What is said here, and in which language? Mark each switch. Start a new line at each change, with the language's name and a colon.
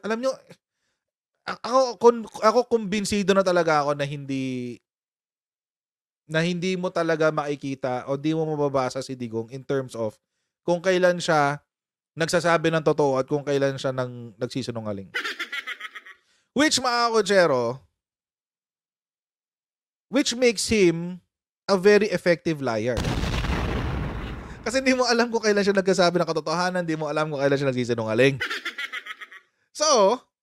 Filipino: Alam nyo, ako kumbinsido na talaga ako na hindi mo talaga makikita o di mo mababasa si Digong in terms of kung kailan siya nagsasabi ng totoo at kung kailan siya nagsisinungaling.
English: Which,
Filipino: mga kotsero,
English: which makes him a very effective liar.
Filipino: Kasi hindi mo alam kung kailan siya nagsasabi ng katotohanan, hindi mo alam kung kailan siya nagsisinungaling. So,